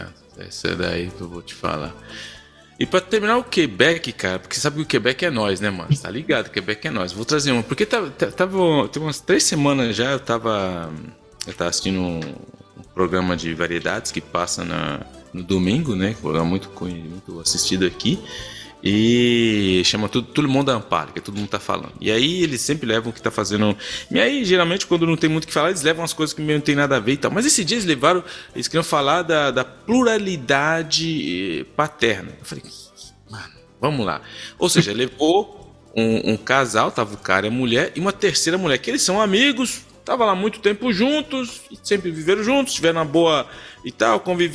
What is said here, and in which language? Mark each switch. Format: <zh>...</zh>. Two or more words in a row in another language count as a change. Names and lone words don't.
<pt>Essa daí que eu vou te falar. E pra terminar o Quebec, cara, porque sabe que o Quebec é nós, né, mano? Tá ligado? O Quebec é nós. Vou trazer uma. Porque tem umas 3 semanas já, eu tava assistindo um programa de variedades que passa no domingo, né? Um programa muito assistido aqui. E chama Tout le monde en parle, que todo mundo tá falando. E aí eles sempre levam o que tá fazendo. E aí, geralmente, quando não tem muito o que falar, eles levam as coisas que não tem nada a ver e tal. Mas esse dia eles queriam falar da pluralidade paterna. Eu falei, mano, vamos lá. Ou seja, levou um casal, tava o cara e a mulher, e uma terceira mulher, que eles são amigos, tava lá muito tempo juntos, sempre viveram juntos, tiveram uma boa e tal, convivência.</pt>